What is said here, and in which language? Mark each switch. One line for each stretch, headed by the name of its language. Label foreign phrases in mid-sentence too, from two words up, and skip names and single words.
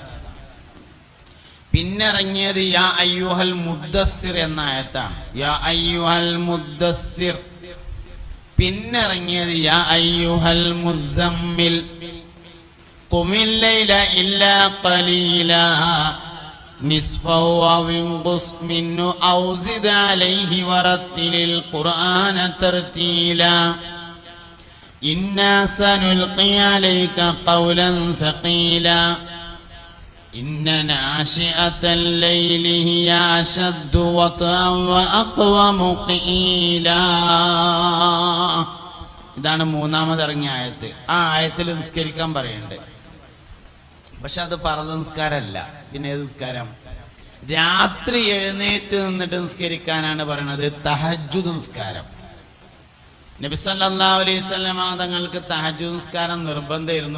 Malayalam: പിന്നെ ഇറങ്ങിയത്
Arabic: يا أيها المدثر
Malayalam: എന്ന ആയത്താണ്.
Arabic: يا أيها المدثر.
Malayalam: പിന്നെ ഇറങ്ങിയത്
Arabic: يا أيها المزمل قم الليل إلا ഖലീലാ نصفه أو انقص منه أو زد عليه ورتل القرآن ترتيلا إنا سنلقي عليك قولا ثقيلا إن ناشئة الليل هي أشد وطئا وأقوم قيلا.
Malayalam: ഇതാണ് മൂന്നാമത് ഇറങ്ങിയ ആയത്ത്. ആ ആയത്തിൽ നിസ്കരിക്കാൻ പറയുന്നുണ്ട്. പക്ഷെ അത് ഫർദ് നിസ്കാരമല്ല. പിന്നെ ഏത് നിസ്കാരം? രാത്രി എഴുന്നേറ്റ് നിന്നിട്ട് നിസ്കരിക്കാനാണ് പറയുന്നത് തഹജ്ജുദ് നിസ്കാരം. നബി
Arabic: صلى الله عليه وسلم
Malayalam: തങ്ങൾക്ക് തഹജ്ജുദ് നിസ്കാരം നിർബന്ധമായിരുന്നു.